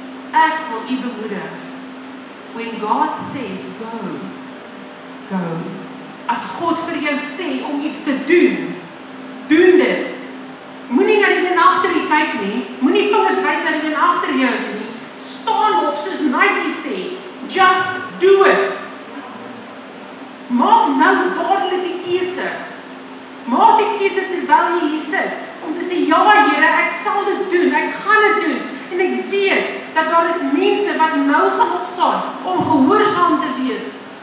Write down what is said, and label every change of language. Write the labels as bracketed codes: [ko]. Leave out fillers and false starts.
[af] Ek wil u bemoedig. [en] When God says go, go. [af] as God vir jou sê om iets te doen, doen dit. Moenie na die een agter jou kyk nie, moenie vingers wys na die een agter jou nie. Staan op soos Nike sê, [en] just do it. [af] Maak nou dadelik die keuse. Maak die keuse terwyl jy hier sit, om te sê, ja Here, ek sal dit doen, ek gaan dit doen, en ek weet, dat daar is mense wat nou gaan opstaan, om gehoorsaam te wees.